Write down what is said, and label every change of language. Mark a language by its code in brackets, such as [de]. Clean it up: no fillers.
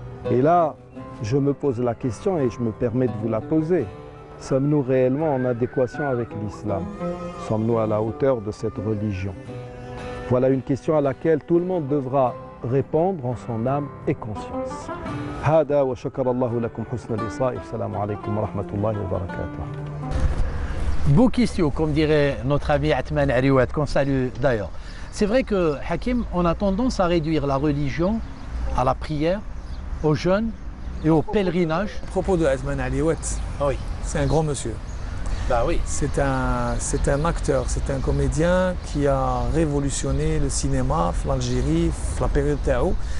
[fr] Et là, je me pose la question et je me permets de vous la poser. Sommes-nous réellement en adéquation avec l'islam? Sommes-nous à la hauteur de cette religion? Voilà une question à laquelle tout le monde devra répondre en son âme et conscience. [ar] هذا وشكر الله لكم حسن الإصغاء. السلام عليكم ورحمة الله وبركاته. [fr] Beau question, comme dirait notre ami Atman Ariouat, qu'on salue d'ailleurs. C'est vrai que, Hakim, on a tendance à réduire la religion à la prière, au jeûne et au pèlerinage. À propos de Atman Ariouat, Oui. c'est un grand monsieur. Bah oui. C'est un acteur, c'est un comédien qui a révolutionné le cinéma en Algérie, la période Tao.